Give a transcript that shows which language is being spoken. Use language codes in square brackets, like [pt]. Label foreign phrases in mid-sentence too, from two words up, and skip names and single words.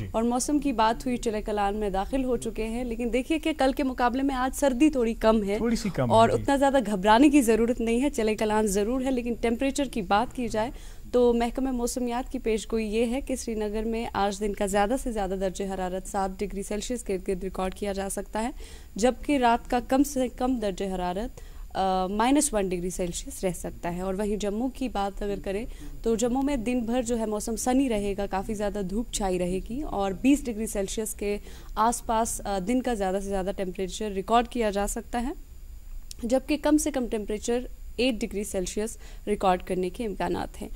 [ur] اور موسم کی بات ہوئی, چلے کلان میں داخل ہو چکے ہیں, لیکن دیکھیے کہ کل کے مقابلے میں آج سردی تھوڑی کم ہے, اور اتنا زیادہ گھبرانے کی ضرورت نہیں ہے. چلے کلان ضرور ہے, لیکن ٹیمپریچر کی بات کی جائے تو محکمہ موسمیات کی پیش گوئی یہ ہے کہ سری نگر میں آج دن کا زیادہ سے زیادہ درجہ حرارت 7 ڈگری سیلسیس کے ارد گرد ریکارڈ کیا جا سکتا ہے, جبکہ رات کا کم سے کم درجہ حرارت -1 ڈگری سیلسیس رہ سکتا ہے. اور وہیں جموں کی بات اگر کریں تو جموں میں دن بھر جو ہے موسم سنی رہے گا, کافی زیادہ دھوپ چھائی رہے گی, اور 20 ڈگری سیلسیس کے آس پاس دن کا زیادہ سے زیادہ ٹیمپریچر ریکارڈ کیا جا سکتا ہے, جبکہ کم سے کم ٹیمپریچر 8 ڈگری سیلسیس ریکارڈ کرنے کے امکانات ہیں.